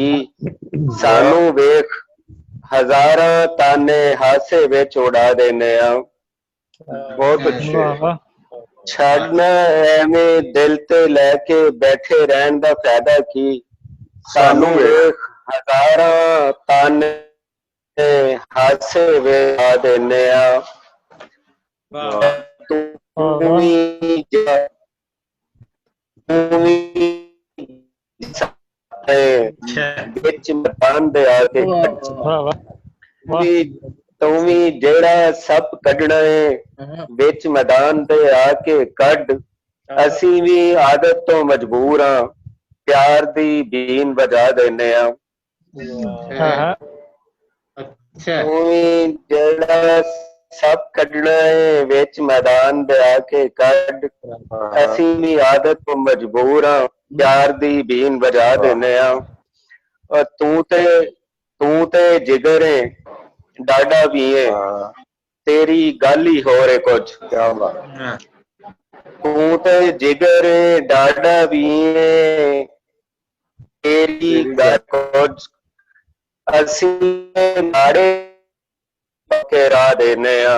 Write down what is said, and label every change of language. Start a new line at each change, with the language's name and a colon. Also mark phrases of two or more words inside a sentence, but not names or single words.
Punjabi: سانوں ویکھ ہزاراں تانے ہاسے وچ اڑا دینے آں.
Hindi: बहुत अच्छे।
Punjabi: چھڈنا ایویں دل تے لیکے بیٹھے رہن دا فائدہ کی. سانوں ویکھ ہزاراں تانے ہاسے ویلا دینے بچ میدان دے آ کے توں وی جیڑا سب کڈنا ہے بچ میدان دے آ کے کڈ اسی بھی عادت تو مجبور ہاں پیار دی بین بجا دینے توں وی جیڑا سب کڈنا ہے وچ میدان دے آ کے کڈ اسی بھی عادت تو مجبور ہاں پیار دی بین بجا دینے اور توں تے جگر ہے ڈاڈا بھی ہے تیری گل ہی ہو رہے کچھ توں تے جگر ہے ڈاڈا بھی ہے تیری گل کچھ اسی ماڑے کے راہ دینے